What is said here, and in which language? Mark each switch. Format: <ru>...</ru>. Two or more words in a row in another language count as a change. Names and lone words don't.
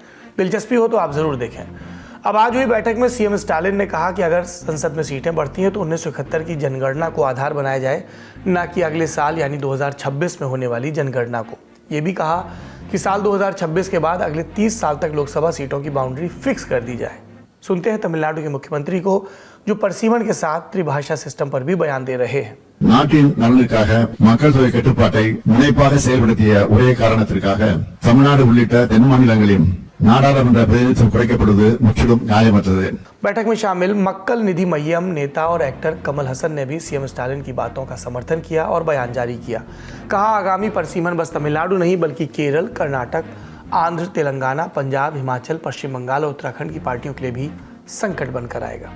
<hi>दिलचस्पी हो तो आप जरूर देखें। अब आज हुई बैठक में CM स्टालिन ने कहा कि अगर संसद में सीटें बढ़ती हैं तो 1971 की जनगणना को आधार बनाया जाए, न कि अगले साल यानी 2026 में होने वाली जनगणना को। ये भी कहा कि साल 2026 के बाद अगले 30 साल तक लोकसभा सीटों की</hi> <en>boundary fix</en> <hi>कर दी जाए। सुनते हैं तमिलनाडु के मुख्यमंत्री को, जो परसीमन के साथ त्रिभाषा सिस्टम पर भी बयान दे रहे हैं।</hi> <ta>நாட்டின் நலனுக்காக மக்கள் தொகை கட்டுப்பாட்டை முனைப்பாக செயல்படுத்திய ஒரே காரணத்திற்காக தமிழ்நாடு உள்ளிட்ட தென் மாநிலங்களின் நாடாளுமன்ற பிரதிநிதித்துவம் குறைக்கப்படுவது முற்றிலும் நியாயமற்றது।</ta> <hi>बैठक में शामिल मक्कल निधि मय्यम नेता और एक्टर कमल हसन ने भी CM स्टालिन की बातों का समर्थन किया और बयान जारी किया। कहा आगामी परसीमन बस तमिलनाडु नहीं बल्कि केरल, कर्नाटक, आंध्र, तेलंगाना, पंजाब, हिमाचल, पश्चिम बंगाल और उत्तराखंड की पार्टियों के लिए भी संकट बनकर आएगा।</hi>